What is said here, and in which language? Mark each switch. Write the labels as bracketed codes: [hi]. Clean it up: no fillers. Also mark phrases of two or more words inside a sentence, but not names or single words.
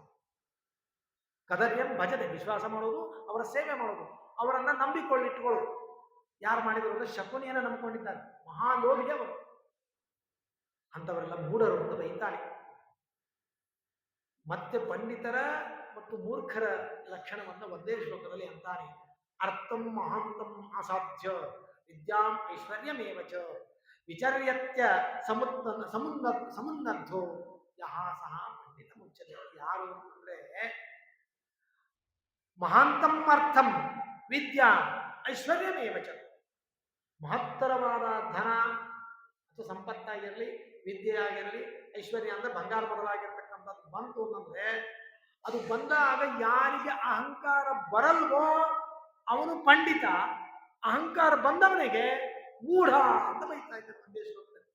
[sa] ಕದರ್ಯಂ ಭಜತೆ, [kn] ವಿಶ್ವಾಸ ಮಾಡೋದು, ಅವರ ಸೇವೆ ಮಾಡೋದು, ಅವರನ್ನ ನಂಬಿಕೊಳ್ಳಿಟ್ಟುಕೊಳ್ಳೋದು. ಯಾರು ಮಾಡಿದ್ರು ಅಂದ್ರೆ ಶಕುನಿಯನ್ನು ನಂಬಿಕೊಂಡಿದ್ದಾರೆ, ಮಹಾಲೋಭಿ ಅವರು. ಅಂಥವರೆಲ್ಲ ಮೂಢರು ಅಂತ ಬೈತಾನೆ. ಮತ್ತೆ ಪಂಡಿತರ ಮತ್ತು ಮೂರ್ಖರ ಲಕ್ಷಣವನ್ನು ಒಂದೇ ಶ್ಲೋಕದಲ್ಲಿ ಅಂತಾನೆ. [sa] ಅರ್ಥಂ ಮಹಾಂತಂ ಅಸಾಧ್ಯ ವಿದ್ಯಾಂ ಐಶ್ವರ್ಯಮೇವ ಚ ವಿಚರ್ಯತ್ಯ ಸಮುನ್ನದ್ಧೋ ಯಹ ಸಹ ಪಂಡಿತ ಮುಚ್ಚತೆ. [kn] ಯಾರು ಅಂದ್ರೆ [sa] ಮಹಾಂತಂ ಅರ್ಥಂ ವಿದ್ಯಾ ಐಶ್ವರ್ಯಮೇವ ಚ, [kn] ಮಹತ್ತರವಾದ ಧನ ಅಥವಾ ಸಂಪತ್ತಾಗಿರಲಿ, ವಿದ್ಯೆ ಆಗಿರಲಿ, ಐಶ್ವರ್ಯ ಅಂದ್ರೆ ಬಂಗಾರ ಬದಲಾಗಿರ್ತಕ್ಕಂಥದ್ದು ಬಂತು ಅಂತಂದ್ರೆ, ಅದು ಬಂದಾಗ ಯಾರಿಗೆ ಅಹಂಕಾರ ಬರಲ್ವೋ ಅವನು ಪಂಡಿತ, ಅಹಂಕಾರ ಬಂದವನಿಗೆ ಮೂಢ ಅಂತ ಬೈತಾ ಇದ್ದಾರೆ ಒಂದೇ ಶ್ಲೋಕದಲ್ಲಿ.